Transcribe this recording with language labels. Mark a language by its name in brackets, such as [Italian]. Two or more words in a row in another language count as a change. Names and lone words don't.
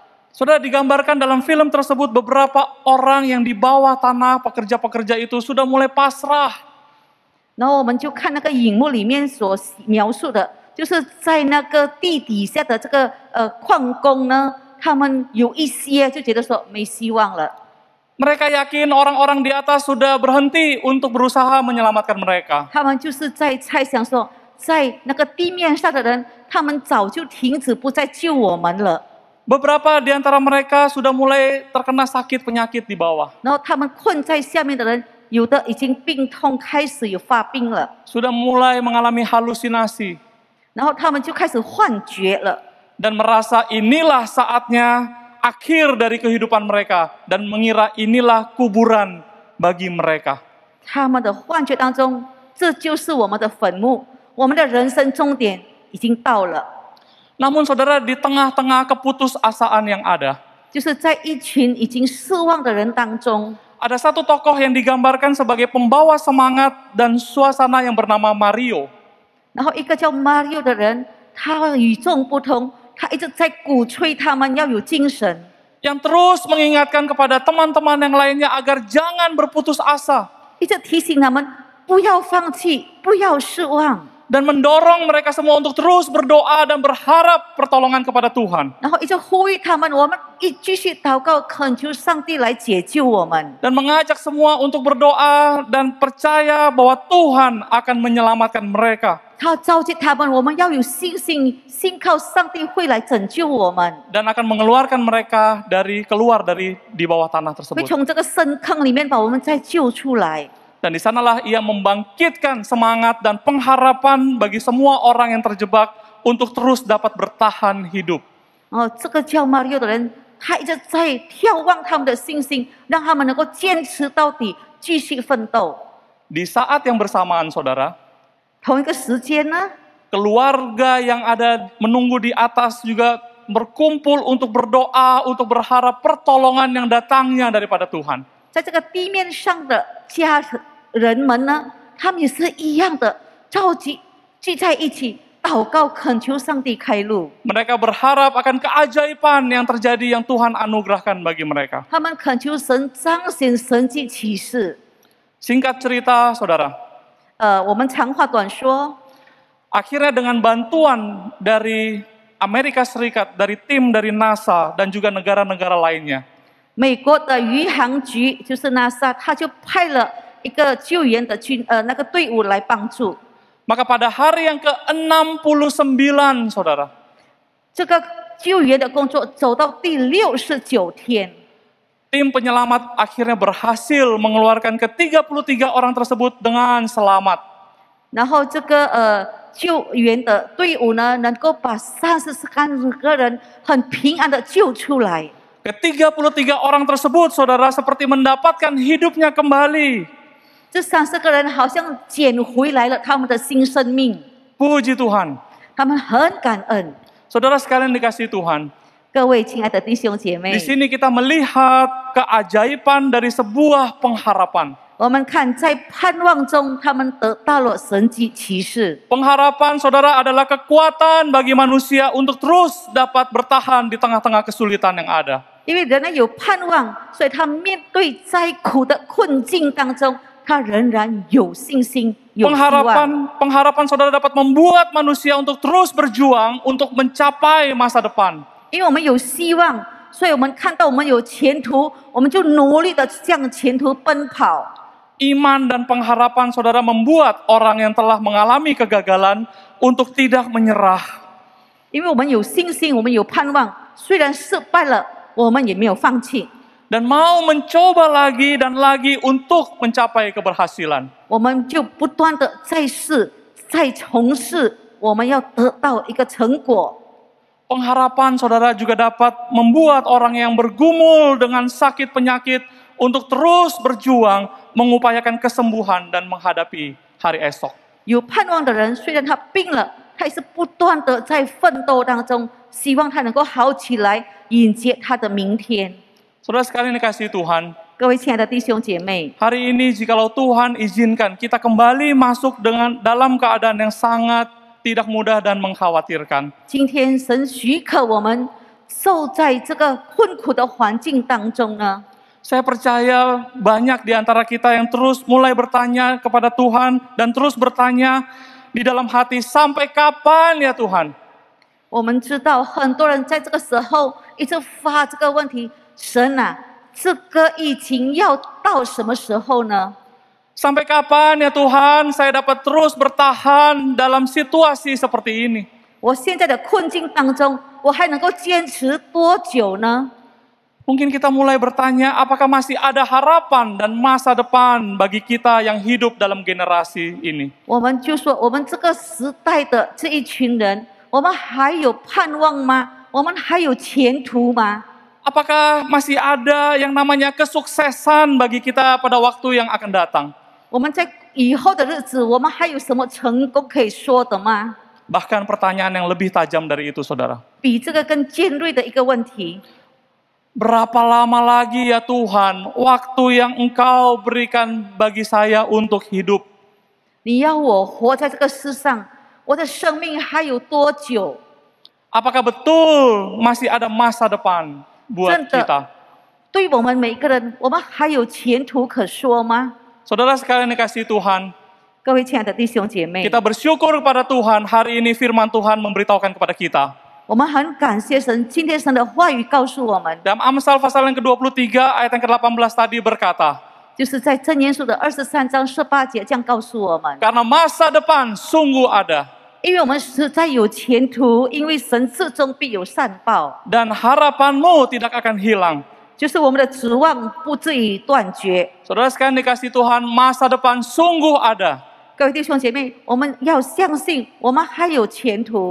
[Indonesian] Saudara, digambarkan dalam film tersebut beberapa orang yang di bawah tanah, pekerja-pekerja itu sudah mulai pasrah. [Chinese] 然后我们就看那个荧幕里面所描述的，就是在那个地底下的这个矿工呢，他们有一些就觉得说没希望了。 [Indonesian] Mereka yakin orang-orang di atas sudah berhenti untuk berusaha menyelamatkan mereka. [Chinese] 他们就是在猜想说，在那个地面上的人，他们早就停止不再救我们了。 [Indonesian] Beberapa di antara mereka sudah mulai terkena sakit penyakit di bawah. [Chinese] 然后他们困在下面的人，有的已经病痛开始有发病了， [Indonesian] Sudah mulai mengalami halusinasi. [Chinese] 然后他们就开始幻觉了。 [Indonesian] Dan merasa inilah saatnya akhir dari kehidupan mereka. Dan mengira inilah kuburan bagi mereka. [Chinese] 他们的幻觉当中，这就是我们的坟墓，我们的人生终点已经到了。 [Indonesian] Namun saudara, di tengah-tengah keputusasaan yang ada, [Chinese] 就是在一群已经失望的人当中， [Indonesian] ada satu tokoh yang digambarkan sebagai pembawa semangat dan suasana yang bernama Mario. [Chinese] 然后一个叫 Mario 的人，他与众不同，他一直在鼓吹他们要有精神， [Indonesian] Yang terus mengingatkan kepada teman-teman yang lainnya agar jangan berputus asa. [Chinese] 一直提醒他们不要放弃，不要失望。 [Indonesian] Dan mendorong mereka semua untuk terus berdoa dan berharap pertolongan kepada Tuhan. [Chinese] 然后一直呼吁他们，我们继续祷告，恳求上帝来解救我们。 [Indonesian] Dan mengajak semua untuk berdoa dan percaya bahwa Tuhan akan menyelamatkan mereka. [Chinese] 他召集他们，我们要有信心，信靠上帝会来拯救我们， [Indonesian] Dan akan mengeluarkan mereka keluar dari di bawah tanah [Chinese] 会 [Indonesian] tersebut. [Chinese] 从这个深坑里面把我们再救出来。 [Indonesian] Dan di sanalah ia membangkitkan semangat dan pengharapan bagi semua orang yang terjebak untuk terus dapat bertahan hidup. [Chinese] 这个叫 Mario 的人，他一直在眺望他们的信心，让他们能够坚持到底，继续奋斗。 [Indonesian] Di saat yang bersamaan, saudara, [Chinese] 同一个时间呢， [Indonesian] keluarga yang ada menunggu di atas juga berkumpul untuk berdoa, untuk berharap pertolongan yang datangnya daripada Tuhan. [Chinese] 在这个地面上的家人们呢，他们也是一样的，召集聚在一起祷告，恳求上帝开路。 [Indonesian] Mereka berharap akan keajaiban yang terjadi yang Tuhan anugerahkan bagi mereka. [Chinese] 他们恳求神彰显神迹奇事。 [Indonesian] Singkat cerita, saudara, [Chinese] 我们长话短说， [Indonesian] akhirnya dengan bantuan dari Amerika Serikat, dari tim dari NASA dan juga negara-negara lainnya, [Chinese] 美国的宇航局就是 NASA， 他就派了一个救援的那个队伍来帮助。 [Indonesian] maka pada hari yang ke-69, saudara, [Chinese] 这个救援的工作走到第69天， [Indonesian] tim penyelamat akhirnya berhasil mengeluarkan ke-33 orang tersebut dengan selamat. [Chinese] 然后这个救援的队伍呢，能够把33个人很平安的救出来。 [Indonesian] Ke-33 orang tersebut, saudara, seperti mendapatkan hidupnya kembali. [Chinese] 这30个人好像捡回来了他们的新生命， [Indonesian] Puji Tuhan. [Chinese] 他们很感恩。 [Indonesian] Saudara sekalian dikasihi Tuhan, [Chinese] 各位亲爱的弟兄姐 [Indonesian] di [Chinese] 妹， [Indonesian] sini kita melihat keajaiban dari sebuah pengharapan. [Chinese] 我们看在盼望中，他们得到了神迹奇事。 [Indonesian] Pengharapan, saudara, adalah kekuatan bagi manusia untuk terus dapat bertahan di tengah-tengah kesulitan yang ada. [Chinese] 因为人呢有盼望，所以他面对灾苦的困境当中，他仍然有信心、有希望。 [Indonesian] Pengharapan saudara dapat membuat manusia untuk terus berjuang untuk mencapai masa depan. [Chinese] 因为我们有希望，所以我们看到我们有前途，我们就努力的向前途奔跑。 [Indonesian] Iman dan pengharapan saudara membuat orang yang telah mengalami kegagalan untuk tidak menyerah. [Chinese] 因为我们有信心，我们有盼望，虽然失败了，我们也没有放弃。 [Indonesian] Dan mau mencoba lagi dan lagi untuk mencapai keberhasilan. [Chinese] 我们就不断的再试、再从事，我们要得到一个成果。 [Indonesian] Pengharapan saudara juga dapat membuat orang yang bergumul dengan sakit penyakit untuk terus berjuang mengupayakan kesembuhan dan menghadapi hari esok. [Chinese] 有盼望的人，虽然他病了，他也是不断的在奋斗当中，希望他能够好起来，迎接他的明天。 [Indonesian] Saudara sekalian dikasihi Tuhan, [Chinese] 各位亲爱的弟兄姐妹， [Indonesian] hari ini jikalau Tuhan izinkan kita kembali masuk dalam keadaan yang sangat tidak mudah dan mengkhawatirkan. [Chinese] 今天神许可我们受在这个困苦的环境当中呢， [Indonesian] Saya percaya banyak di antara kita yang terus mulai bertanya kepada Tuhan dan terus bertanya di dalam hati, sampai kapan ya Tuhan? [Chinese] 我们知道很多人在这个时候一直发这个问题：神啊，这个疫情要到什么时候呢？ [Indonesian] Sampai kapan ya Tuhan saya dapat terus bertahan dalam situasi seperti ini? [Chinese] 我现在的困境当中，我还能够坚持多久呢？ [Indonesian] Mungkin kita mulai bertanya, apakah masih ada harapan dan masa depan bagi kita yang hidup dalam generasi ini? [Chinese] 我们就说，我们这个时代的这一群人，我们还有盼望吗？我们还有前途吗？ [Indonesian] Apakah masih ada yang namanya kesuksesan bagi kita pada waktu yang akan datang? [Chinese] 我们在以后的日子，我们还有什么成功可以说的吗？ [Indonesian] Bahkan pertanyaan yang lebih tajam dari itu, saudara. [Chinese] 比这个更尖锐的一个问题， [Indonesian] berapa lama lagi ya Tuhan waktu yang Engkau berikan bagi saya untuk hidup? [Chinese] 你要我活在这个世上，我的生命还有多久？ [Indonesian] Apakah betul masih ada masa depan buat [Chinese] 真的 [Indonesian] kita? [Chinese] 对我们每个人，我们还有前途可说吗？ [Indonesian] Saudara sekalian dikasihi Tuhan, [Chinese] 各位亲爱的弟兄姐妹， [Indonesian] kita bersyukur kepada Tuhan hari ini firman Tuhan memberitahukan kepada kita. [Chinese] 我们很感谢神，今天神的话语告诉我们， [Indonesian] Dalam Amsal pasal yang ke-23 ayat yang ke-18 tadi berkata, [Chinese] 就是在箴言书的23章18节这样告诉我们， [Indonesian] karena masa depan sungguh ada [Chinese] 因为我们实在有前途，因为神至终必有善报， [Indonesian] dan harapanmu tidak akan hilang. [Chinese] 就是我们的指望不至于断绝。 [Indonesian] Saudara sekalian dikasihi Tuhan, masa depan sungguh ada. [Chinese] 各位弟兄姐妹，我们要相信，我们还有前途。